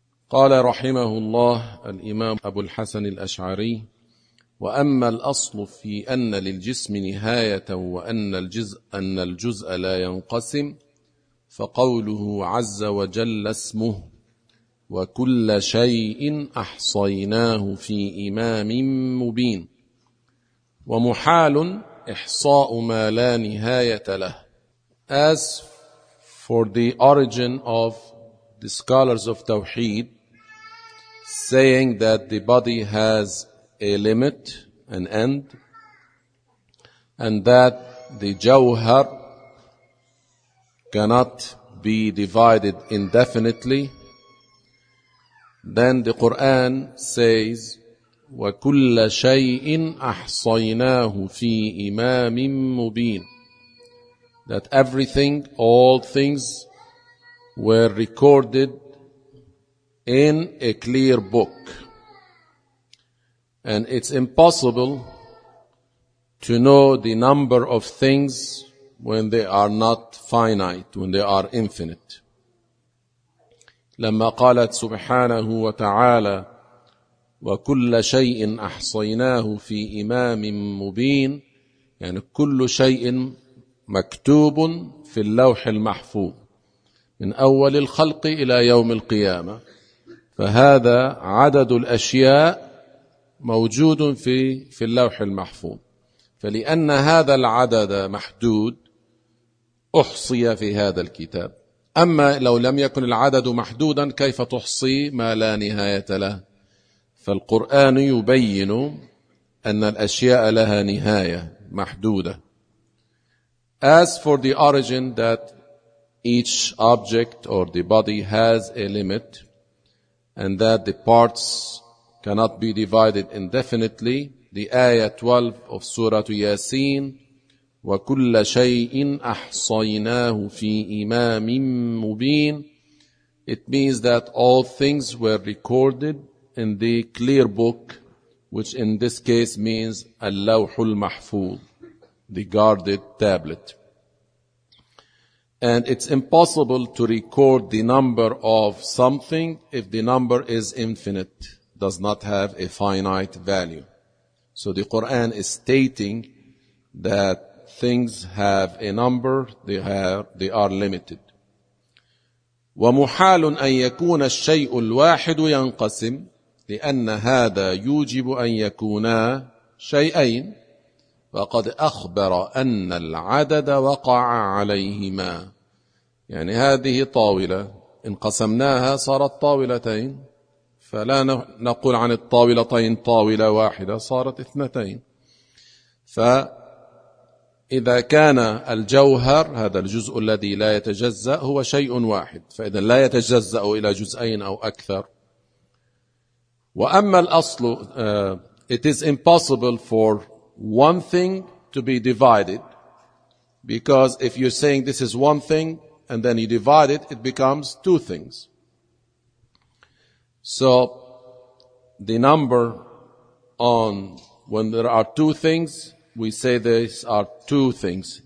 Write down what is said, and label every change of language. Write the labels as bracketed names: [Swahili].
[Arabic] قال رحمه الله الإمام أبو الحسن الأشعري: وأما الأصل في أن للجسم نهاية وأن الجزء لا ينقسم فقوله عز وجل اسمه: وكل شيء أحصيناه في إمام مبين. ومحال إحصاء ما لا نهاية له. [English] As for the origin of the scholars of Tawheed, saying that the body has a limit, an end, and that the jawhar cannot be divided indefinitely, then the Quran says, [Arabic] وَكُلَّ شَيْءٍ أَحْصَيْنَاهُ فِي إِمَامٍ مُبِينٍ, [English] that everything, all things, were recorded in a clear book. And it's impossible to know the number of things when they are not finite, when they are infinite. [Arabic] لما قالت سبحانه وتعالى وكل شيء أحصيناه في إمام مبين, يعني كل شيء مكتوب في اللوح المحفوظ من أول الخلق إلى يوم القيامة, فهذا عدد الأشياء موجود في اللوح المحفوظ, فلأن هذا العدد محدود أحصي في هذا الكتاب. أما لو لم يكن العدد محدودا كيف تحصي ما لا نهاية له؟ فالقرآن يبين أن الأشياء لها نهاية محدودة. [English] As for the origin that each object or the body has a limit and that the parts cannot be divided indefinitely, the ayah 12 of Surah Yasin, [Arabic] وكل شيء أحصيناه في إمام مبين, [English] it means that all things were recorded in the clear book, which in this case means اللوح المحفوظ, the guarded tablet. And it's impossible to record the number of something if the number is infinite, does not have a finite value. So the Quran is stating that things have a number, they are limited. [Arabic] ومحال أن يكون الشيء الواحد ينقسم, لأن هذا يوجب أن يكونا شيئين, وقد أخبر أن العدد وقع عليهما. يعني هذه طاولة إن قسمناها صارت طاولتين, فلا نقول عن الطاولتين طاولة واحدة, صارت اثنتين. فإذا كان الجوهر هذا الجزء الذي لا يتجزأ هو شيء واحد, فإذا لا يتجزأ إلى جزئين أو أكثر. وأما الأصل, [English] it is impossible for one thing to be divided, because if you're saying this is one thing and then you divide it, it becomes two things. So the number on when there are two things, we say these are two things.